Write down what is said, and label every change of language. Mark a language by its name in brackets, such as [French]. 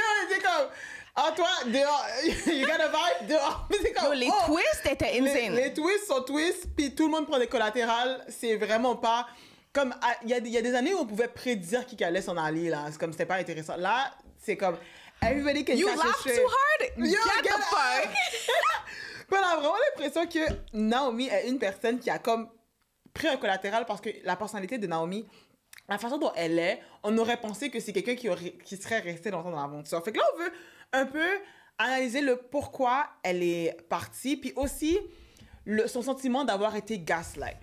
[French] C'est comme... Ah, toi, dehors, you got a vibe, dehors. Mais c'est comme, les twists étaient insane. Les twists sont twists, puis tout le monde prend des collatérales. C'est vraiment pas... Comme, il y a des années où on pouvait prédire qui allait s'en aller, là. C'est comme, c'était pas intéressant. Là, c'est comme, everybody can [English] You catch laugh too hard? Get the fuck! [French] Puis on a vraiment l'impression que Naomi est une personne qui a comme pris un collatéral parce que la personnalité de Naomi, la façon dont elle est, on aurait pensé que c'est quelqu'un qui serait resté longtemps dans l'aventure. Fait que là, on veut un peu analyser le pourquoi elle est partie, puis aussi son sentiment d'avoir été gaslight.